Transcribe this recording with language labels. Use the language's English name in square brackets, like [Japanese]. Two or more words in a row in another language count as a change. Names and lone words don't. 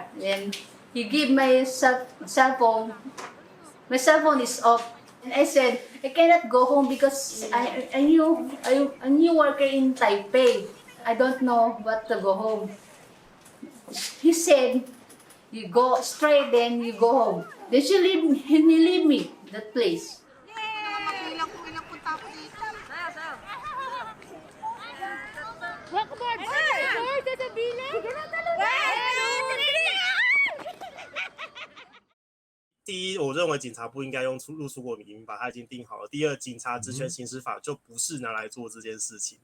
[English] Then he give my cell phone. My cell phone is off, and I said I cannot go home because I'm a new worker in Taipei. I don't know what to go home. He said, "You go straight, then you go home." Then he leave me that place. [Filipino] Ilang punta ako dito. [Chinese] 第一，我认为警察不应该用入出国民法，它已经定好了。第二，警察职权行使法就不是拿来做这件事情。